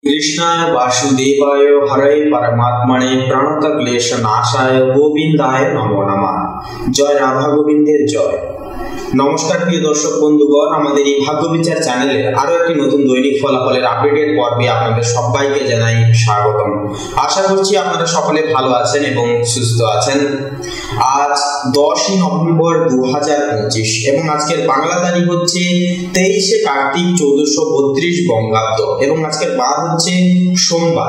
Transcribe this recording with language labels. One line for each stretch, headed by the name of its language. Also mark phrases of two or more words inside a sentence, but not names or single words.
Sanskrit: कृष्णाय वासुदेवाय हरे परमात्मने प्रणतक्लेश नाशाय गोविंदाय नमो नमः।
Bangla: জয় রাধা গোবিন্দের জয়। নমস্কার প্রিয় দর্শক বন্ধুগণ, আমাদের এই ভাগ্য বিচার চ্যানেলে আরো একটি নতুন দৈনিক ফলাফলের আপডেটের পর্বে আপনাদের সবাইকে জানাই স্বাগতম। আশা করছি আপনারা সকলে ভালো আছেন এবং সুস্থ আছেন। আজ 10 নভেম্বর 2025 এবং আজকের বাংলা তারিখ হচ্ছে 23 কার্তিক 1432 বঙ্গাব্দ এবং আজকের বার হচ্ছে সোমবার।